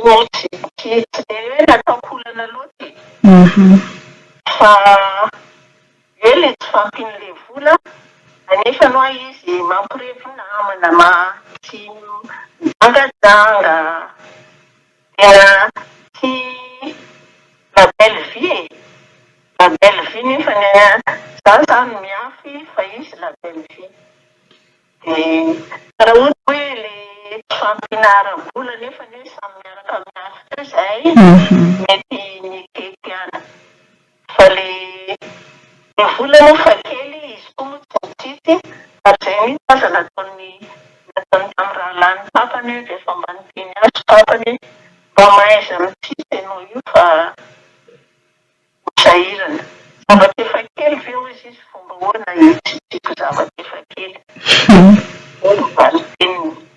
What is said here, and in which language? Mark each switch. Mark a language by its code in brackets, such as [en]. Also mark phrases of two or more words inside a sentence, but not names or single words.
[mg] tsy hoe nataoko olana loatra fa eo le tsy fampin'le vola anefa no izy mampirevy namana tsy mangajanga tena tsy [fr] la belle vie la belle vie [mg] nefa za zany miafy fa izy [fr] la belle vie [mg] de raha ohatra hoe le tsy fampinaram-bola nefa ne samy miaraka miafy zay mety niketiana fa le vola nefa kely izy koa moa tsy mitsitsy ary zay mihitsy aza nataony tamin'ny raha lany papany rehefa mba niteny azy papany mba mahaiza mitsitsy ianao io fa sahirana zavatra efa kely ve hozy izy fomba hoana itsitsiko zavatra efa kely mba niteniny